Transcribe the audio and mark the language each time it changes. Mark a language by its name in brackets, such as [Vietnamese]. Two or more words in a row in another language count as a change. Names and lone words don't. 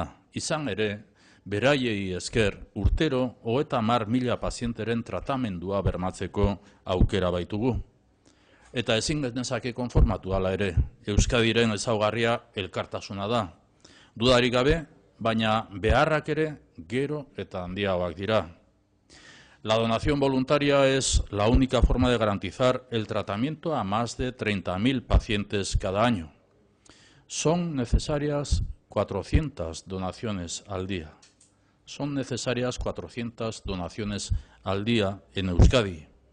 [Basque] Izan ere, beraiei esker urtero 30.000 pazienteren tratamendua bermatzeko aukera baitugu. Eta ezin genezake konformatu hala ere, Euskadiren ezaugarria elkartasuna da. Dudarik gabe, baina beharrak ere gero eta handiagoak dira. [Spanish] La donación voluntaria es la única forma de garantizar el tratamiento a más de 30.000 pacientes cada año. Son necesarias 400 donaciones al día. Son necesarias 400 donaciones al día en Euskadi.